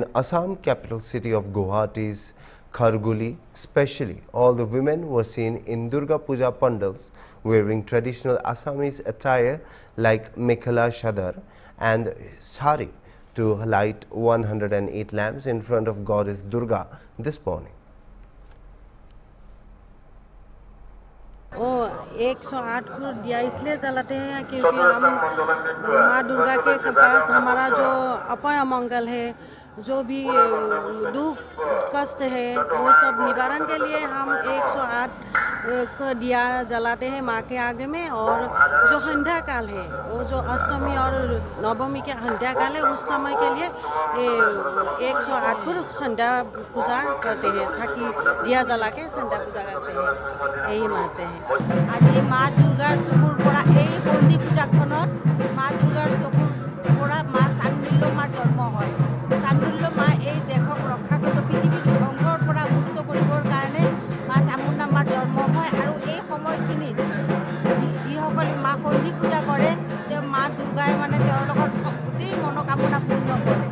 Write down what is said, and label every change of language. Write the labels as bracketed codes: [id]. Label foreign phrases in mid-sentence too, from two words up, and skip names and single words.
[en] In Assam capital city of Guwahati's Kharguli, especially, all the women were seen in Durga Puja pandals wearing traditional Assamese attire like mekhela chadar and sari to light 108 lamps in front of goddess Durga this morning. [hi] वो 108 को दिया इसलिए चलाते हैं क्योंकि हम माँ दुर्गा के पास हमारा जो अपाय अमंगल है, जो भी दुख कष्ट है, वो सब निवारण के लिए हम 108 को दिया जलाते हैं माँ के आगे में। और जो संध्या काल है, वो जो अष्टमी और नवमी के संध्या काल है, उस समय के लिए 108 पर संध्या पूजा करते हैं, साकी दिया जला के संध्या पूजा करते हैं, यही मानते हैं। [as] আজি মা দুৰ্গাৰ চকুৰ পৰা এই বন্দি পূজাখনত মা দুৰ্গাৰ চকুৰ পৰা মা চাণ্ডুল্য মাৰ জন্ম হয়। চাণ্ডুল্য মা এই দেশক ৰক্ষা কৰিব, পৃথিৱীক ধ্বংসৰ পৰা মুক্ত কৰিবৰ কাৰণে মা চামুণ্ডা মাৰ জন্ম হয়। আৰু এই সময়খিনিত যিসকলে মা সন্ধি পূজা কৰে, তেওঁ মা দুৰ্গাই মানে তেওঁলোকৰ গোটেই মনোকামনা পূৰ্ণ কৰে।